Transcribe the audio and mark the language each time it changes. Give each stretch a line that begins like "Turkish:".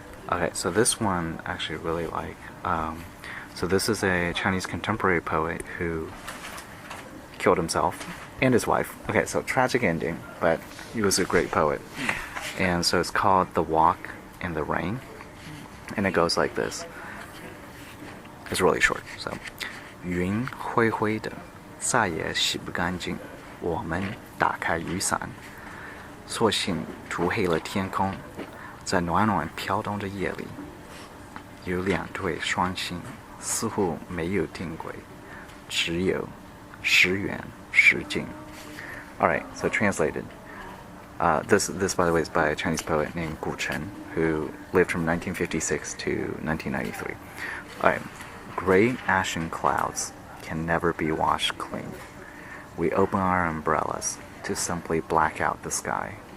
English: Okay, so this one I actually really like. So this is a Chinese contemporary poet who killed himself and his wife. Okay, so tragic ending, but he was a great poet. And so it's called The Walk in the Rain. And it goes like this. It's really short, so.
Chinese: 云灰灰的，再也洗不干净。我们打开雨伞，索性涂黑了天空，在暖暖飘动的夜里，有两对双星，似乎没有定轨，只有时远时近。
English: All right, so translated. This, by the way, is by a Chinese poet named Gu Chen, who lived from 1956 to 1993. All right. Gray ashen clouds can never be washed clean. We open our umbrellas to simply black out the sky.